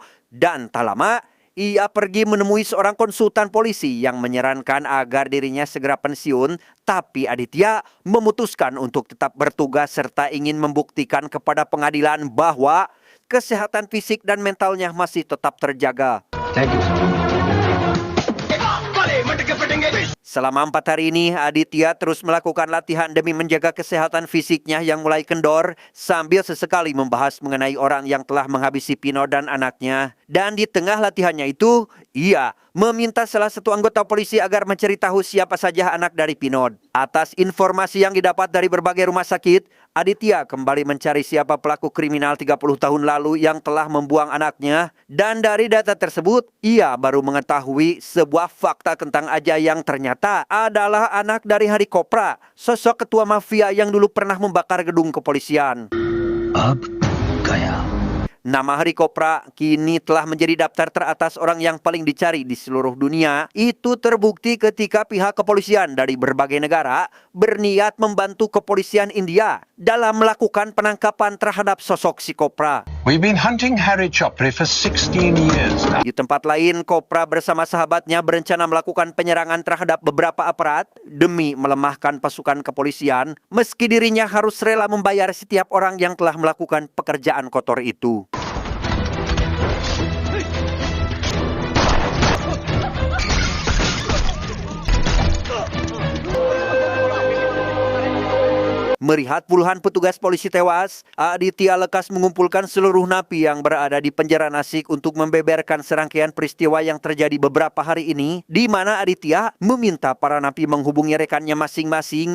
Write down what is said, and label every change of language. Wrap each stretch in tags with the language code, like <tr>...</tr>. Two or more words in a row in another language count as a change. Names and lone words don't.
<id>Dan tak lama, ia pergi menemui seorang konsultan polisi yang menyarankan agar dirinya segera pensiun, tapi Aditya memutuskan untuk tetap bertugas serta ingin membuktikan kepada pengadilan bahwa kesehatan fisik dan mentalnya masih tetap terjaga.</id> <en>Thank you, sir.</en> <id>Selama 4 hari ini, Aditya terus melakukan latihan demi menjaga kesehatan fisiknya yang mulai kendor sambil sesekali membahas mengenai orang yang telah menghabisi Pino dan anaknya. Dan di tengah latihannya itu, ia meminta salah satu anggota polisi agar mencari tahu siapa saja anak dari Pino. Atas informasi yang didapat dari berbagai rumah sakit, Aditya kembali mencari siapa pelaku kriminal 30 tahun lalu yang telah membuang anaknya. Dan dari data tersebut, ia baru mengetahui sebuah fakta tentang Ajay yang ternyata adalah anak dari Hari Kopra, sosok ketua mafia yang dulu pernah membakar gedung kepolisian.</id> <hi>अब गया।</hi> <id>Nama Hari Kopra kini telah menjadi daftar teratas orang yang paling dicari di seluruh dunia. Itu terbukti ketika pihak kepolisian dari berbagai negara berniat membantu kepolisian India dalam melakukan penangkapan terhadap sosok si Kopra.</id> <en>We've been hunting Harry Chopra for 16 years now.</en> <id>Di tempat lain, Kopra bersama sahabatnya berencana melakukan penyerangan terhadap beberapa aparat demi melemahkan pasukan kepolisian, meski dirinya harus rela membayar setiap orang yang telah melakukan pekerjaan kotor itu. Melihat puluhan petugas polisi tewas, Aditya lekas mengumpulkan seluruh napi yang berada di penjara Nasik untuk membeberkan serangkaian peristiwa yang terjadi beberapa hari ini, di mana Aditya meminta para napi menghubungi rekannya masing-masing.</id>